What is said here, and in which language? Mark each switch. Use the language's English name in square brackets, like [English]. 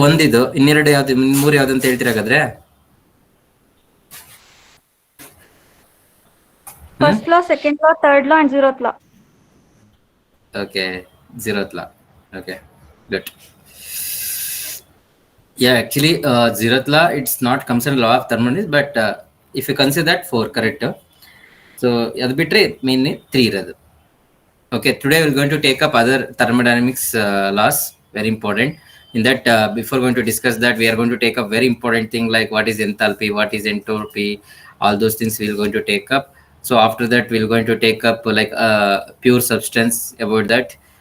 [Kannada] ಒಂದಿದು, ಇನ್ನೆರಡು ಯಾವ್ದು, ಮೂರು ಯಾವ್ದು ಅಂತ ಹೇಳ್ತೀರ ಹಾಗಾದ್ರೆ? [English] First law, second law, third law, and zeroth law. Okay, zeroth law. Okay, good. Yeah, actually, zeroth law, it's not considered law of thermodynamics, but if you consider that 4, correct? [Kannada] So ಅದು ಬಿಟ್ರೆ mainly 3 ಇರೋದು. [English] Okay, today we're going to take up other thermodynamics laws, very important. In that, before going to discuss that, we are going to take up very important thing like what is enthalpy, what is entropy, all those things we're going to take up. So after that, we're going to take up like pure substance about that.